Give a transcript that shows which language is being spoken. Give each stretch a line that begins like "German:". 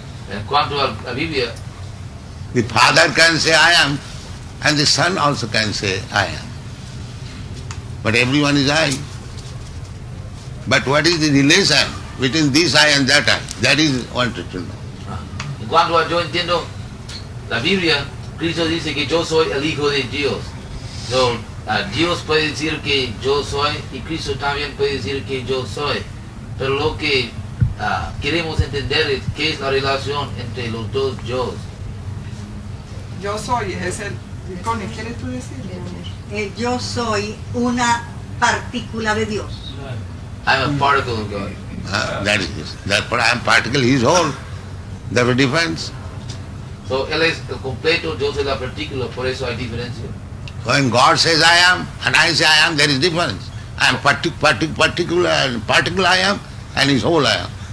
Spanish: En cuanto a la Biblia,
English: The Father can say I am, and the Son also can say I am. But everyone is I. But what is the relation between this I and that I? That is wanted to know.
Spanish: en cuanto a yo entiendo la Biblia, Cristo dice que yo soy el Hijo de Dios. So, Dios puede decir que yo soy y Cristo también puede decir que yo soy. Pero lo que queremos entender es qué es la relación entre los dos yo. Yo soy es el... Connie, ¿quieres tú decirlo? Yo soy una partícula de Dios.
English: I'm a particle of God. That is, therefore I am particle, he is whole. There is a difference.
Spanish: So, él es el completo, yo soy la partícula, por eso hay diferencia.
English: When God says I am and I say I am, there is difference. I am particular and particle I am and his whole I am.